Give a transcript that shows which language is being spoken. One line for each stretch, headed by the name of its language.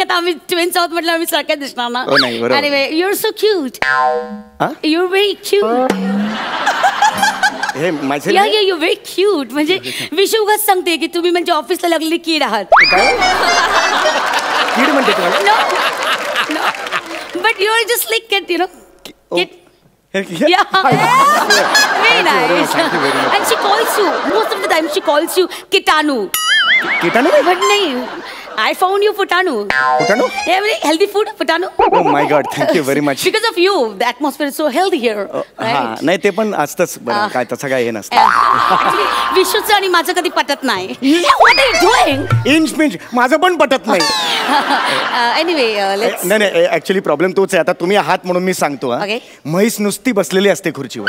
Marathi: आता आम्ही ट्विन्स आहोत म्हटलं आम्ही सारख्या दिसणार ना. हो नाही, बरोबर.
English: Anyway, you're so cute. You're very cute.
Marathi: हे माझे
English: Yeah, you're very cute.
Marathi: म्हणजे विशू उगाच सांगते की तुम्ही म्हणजे ऑफिसला लागलेली कीड आहात. कीड म्हणते तुम्हाला?
English: No. But you're just like kid, you know. Kid. Yeah. Very nice. Thank you very much. And she calls you. Most of the time she calls you Kitanu. Kitanu? But nahi. I found you Futanu. Futanu? Yeah, very healthy food, Futanu. Oh my God, thank you very much. Because of you, the atmosphere is so healthy here.
Marathi: हा, नाही ते पण असतंच बरं, काय तसं काय हे नसतं. Actually, विशूचं आणि माझं कधी पटत नाही.
English: What are you doing?
Marathi: Inch pinch माझं पण पटत नाही.
English: Anyway, let's.
Marathi: नाही ऍक्च्युली प्रॉब्लेम तोच आहे. आता तुम्ही आहात म्हणून मी सांगतो.
English: Okay.
Marathi: म्हैस नुसती बसलेली असते खुर्चीवर.